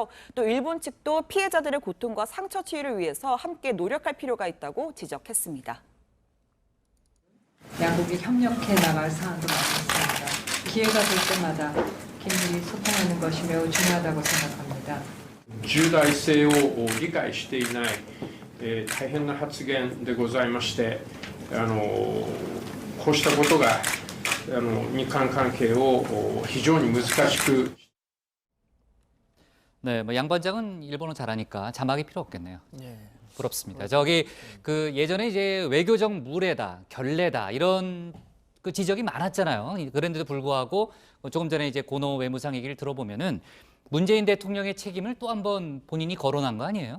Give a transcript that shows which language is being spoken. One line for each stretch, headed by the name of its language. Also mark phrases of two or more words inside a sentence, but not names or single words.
Korean: 또 일본 측도 피해자들의 고통과 상처 치유를 위해서 함께 노력할 필요가 있다고 지적했습니다. 양국이 협력해 나갈 사안도 많습니다. 기회가 될 때마다 긴밀히 소통하는 것이 매우 중요하다고 생각합니다.
Japanese: 重大性を理解していない大変な発言でございまして、こうしたことが日韓関係を非常に難しく。
Korean: 네, 양반장은 일본어 잘하니까 자막이 필요 없겠네요. 네. 부럽습니다. 예전에 이제 외교적 무례다, 결례다 이런 지적이 많았잖아요. 그런데도 불구하고 조금 전에 이제 고노 외무상 얘기를 들어보면은 문재인 대통령의 책임을 또 한 번 본인이 거론한 거 아니에요?